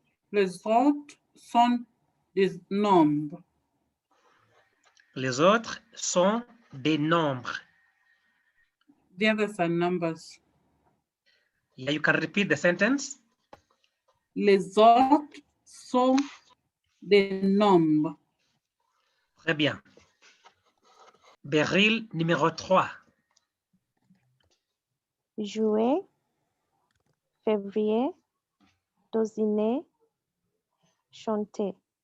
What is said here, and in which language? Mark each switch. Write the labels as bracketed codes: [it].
[fr] Les autres sont des nombres. Les autres sont des nombres. [en] The others are numbers. Yeah, you can repeat the sentence. [fr] Les autres sont des nombres. Très bien. Beryl, numéro 3. Juillet, février, dessiner, chanter.